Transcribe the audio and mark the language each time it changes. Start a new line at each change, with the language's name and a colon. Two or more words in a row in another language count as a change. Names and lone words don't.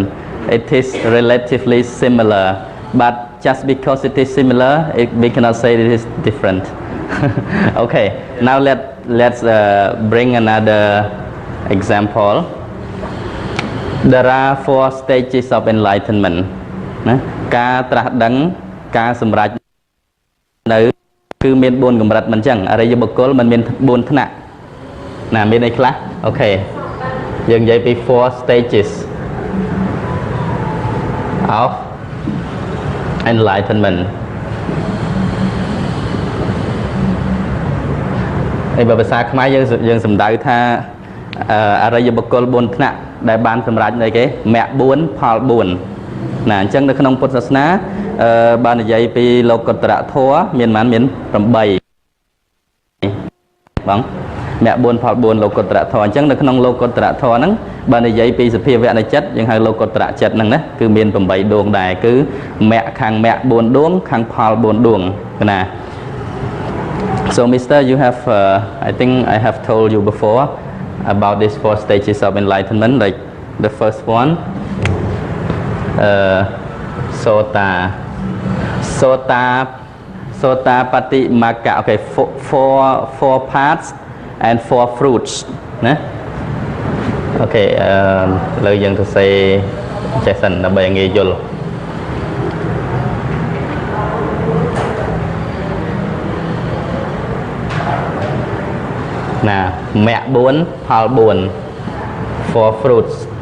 English: It is relatively similar, but just because it is similar, we cannot say it is different. Okay, now let's bring another example. There are 4 stages of enlightenment.
Khmer: ការត្រាស់ដឹងការសម្រេចនៅគឺមាន4កម្រិតមិនចឹងអរិយបុគ្គលមិនមាន4ថ្នាក់ណាមានអីខ្លះអូខេយើងនិយាយពី
English: 4 stages of enlightenment
Khmer: ហើយបើភាសាខ្មែរយើងសំដៅថាអរិយបុគ្គល4ថ្នាក់ដែលបានសម្រេចនៅគេមគ្គ4ផល4ណាអញ្ចឹងនៅក្នុងពុទ្ធសាសនាបាននិយាយពីលោកុត្តរធម៌មានប៉ុន្មានមាន 8បងមគ្គ4ផល4លោកុត្តរធម៌អញ្ចឹងនៅក្នុងលោកុត្តរធម៌ហ្នឹងបាននិយាយពីសភាវៈនៃចិត្តយើងហៅលោកុត្តរចិត្តហ្នឹងណាគឺមាន8ដួងដែរគឺមគ្គខាងមគ្គ4ដួងខាងផល4ដួងណា
English: So Mr. you have I think I have told you before about these 4 stages of enlightenment like the first one Sota Patimaka. Okay, 4 parts and 4 fruits.
Khmer: Okay, លើយើងទៅសេចេះសិនដើម្បីងាយយល់ណាមគ្គ4ផល4
English: 4 fruits